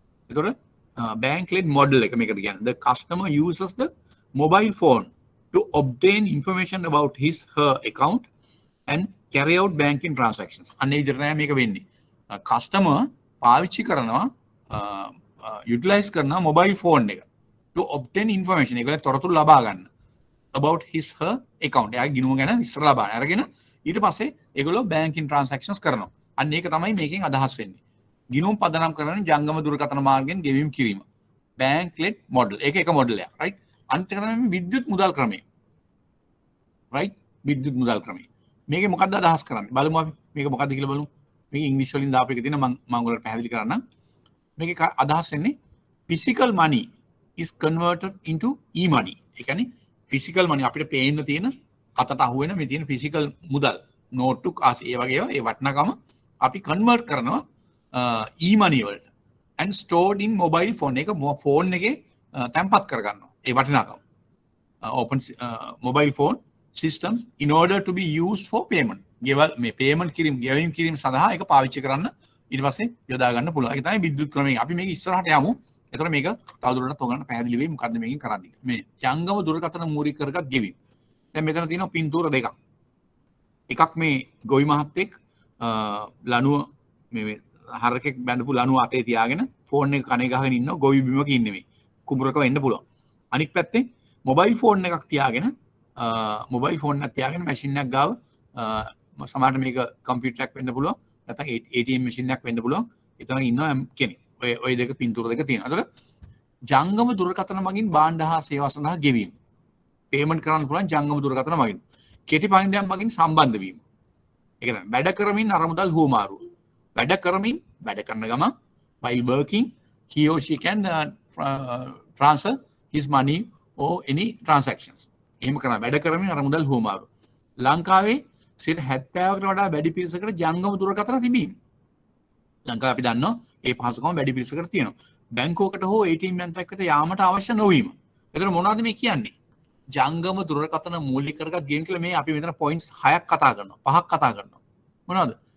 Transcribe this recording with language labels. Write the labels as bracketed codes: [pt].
[si] එතකොට bank led model එක මේකට කියන්නේ. [en] The customer uses the mobile phone to obtain information about his her account and carry out banking transactions. [si] අන්න ඒ විදිහට තමයි මේක වෙන්නේ. customer පාවිච්චි කරනවා utilize කරනවා mobile phone එක [en] to obtain information. [si] ඒකල තොරතුරු ලබා ගන්න [en] about his her account. [si] එයාගේ ගිණුම ගැන විස්තර ලබා ගන්න. අරගෙන ඊට පස්සේ ඒගොල්ලෝ banking transactions කරනවා. අන්න ඒක තමයි මේකෙන් අදහස් වෙන්නේ. ගිණුම් පදනම් කරන ජංගම දුරකථන මාර්ගයෙන් ගෙවීම් කිරීම. bank led model. ඒක එක මොඩල් එකක්. right? අනිත් එක තමයි විද්‍යුත් මුදල් ක්‍රමය. right? විද්‍යුත් මුදල් ක්‍රමය. මේකේ මොකක්ද අදහස් කරන්නේ? බලමු අපි. මේක මොකක්ද කියලා බලමු. මේක ඉංග්‍රීසි වලින් දාපු එක තියෙන මම ඔයාලට පැහැදිලි කරන්නම්. මේකේ අදහස් වෙන්නේ [en] physical money is converted into e-money. [si] ඒ කියන්නේ physical money අපිට පේන්න තියෙන අතට අහු වෙන මේ තියෙන physical මුදල් නෝට්ටු කාසි ඒ වගේ ඒවා ඒ වටිනාකම අපි කන්වර්ට් කරනවා e-money වලට [en] and stored in mobile phone. [si] එක ෆෝන් එකේ තැන්පත් කරගන්නවා ඒ වටිනාකම. [en] open mobile phone systems in order to be used for payment. [si] ගෙවල් මේ payment කිරීම ගෙවීම් කිරීම සඳහා ඒක පාවිච්චි කරන්න ඊට පස්සේ යොදා ගන්න පුළුවන්. ඒක තමයි විද්‍යුත් ක්‍රමය. අපි මේක ඉස්සරහට යමු. එතකොට මේක තවදුරටත් ඔයගලන්ට පැහැදිලි වෙයි මොකද්ද මේකෙන් කරන්නේ. මේ ජංගම දුරකථන මූලික කරගත් ගෙවීම්. දැන් මෙතන තියෙනවා පින්තූර දෙකක්. එකක් මේ ගොවි මහත්තයෙක් ලණුව මේ හරකෙක් බැඳපු ලණුව අතේ තියාගෙන ෆෝන් එක කනේ ගහගෙන ඉන්නවා ගොවි බිමක ඉන්නේ මේ. කුඹරක වෙන්න පුළුවන්. අනික් පැත්තෙන් මොබයිල් ෆෝන් එකක් තියාගෙන මොබයිල් ෆෝන් එකක් තියාගෙන මැෂින් එකක් ගාව සමහරට මේක කම්පියුටර් එකක් වෙන්න පුළුවන්. නැත්නම් ATM මැෂින් එකක් වෙන්න පුළුවන්. එතන ඉන්නවා කෙනෙක්. ඔය දෙක පින්තූර දෙක තියෙනවා. ඒතකොට ජංගම දුරකථන මගින් භාණ්ඩ හා සේවා සඳහා ගෙවීම. පේමන්ට් කරන්න පුළුවන් ජංගම දුරකථන මගින්. කෙටි පණිඩයක් මගින් සම්බන්ධ වීම. ඒක තමයි වැඩ කරමින් අරමුදල් හුවමාරු. වැඩ කරමින් වැඩ කරන ගමන් [en] while working he or she can transfer his money or any transactions. [si] එහෙම කරන වැඩ කරමින් අරමුදල් හුවමාරු. ලංකාවේ 70%කට වඩා වැඩි පිරිසකට ජංගම දුරකථන තිබීම. ලංකාවේ අපි දන්නවා ඒ පහසුකම වැඩි පිරිසකට තියෙනවා. බැංකුවකට හෝ ATM බැංකුවකට යාමට අවශ්‍ය නොවීම. එතන මොනවද මේ කියන්නේ? ජංගම දුරකථන මූලික කරගත් ගේම් කියලා මේ අපි මෙතන පොයින්ට්ස් 6ක් කතා කරනවා. 5ක් කතා කරනවා. මොනවද?